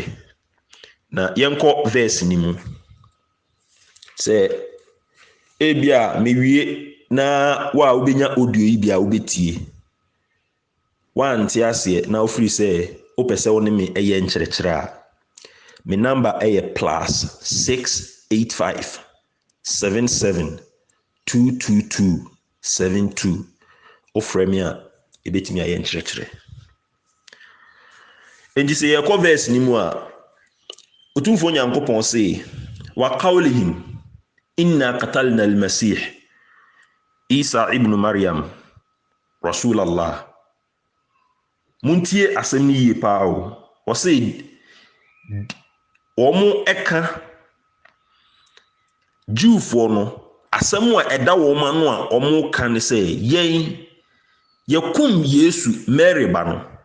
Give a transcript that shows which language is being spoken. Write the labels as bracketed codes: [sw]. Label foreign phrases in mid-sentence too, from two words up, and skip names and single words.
[ak] Na yɛnkɔ verse ni mu sɛ ebia mewie na wa wobɛnya audio yi bia wobɛtie wante aseɛ na ofiri sɛ opɛ sɛ wo ne me ɛyɛ nkyerɛkyerɛ a me number ɛyɛ +685 77 222 72 ofrɛ me a ebetimi ayɛ nkyerɛkyerɛ. Enti sɛ yɛkɔ verse ni mu a otumfo Nyankopɔn sɛ [ar] وقولهم إنا قتلنا المسيح عيسى ابن مريم رسول الله. [ak] Muntie asɛm ni yie paa o. Wɔsɛ wɔn ɛka Jewfoɔ no asɛm a ɛda wɔn ano a wɔn ka ne sɛ yɛkum Yesu Mary ba no.